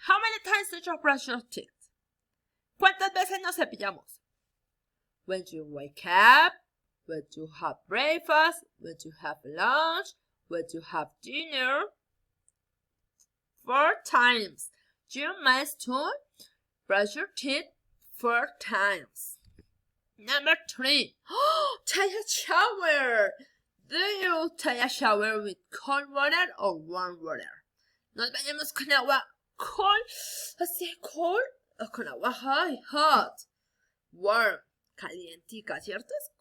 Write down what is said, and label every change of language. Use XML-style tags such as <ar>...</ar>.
<en>How many times did you brush your teeth?</en> <es>¿Cuántas veces nos cepillamos?</es> <en>When you wake up, when you have breakfast, when you have lunch, when you have dinner. 4 times. You must brush your teeth 4 times. Number 3. Take a shower. Do you take a shower with cold water or warm water?</en> <es>Nos bañamos con agua cold, así cold, o con agua hot. Warm, calientica, ¿cierto?</es>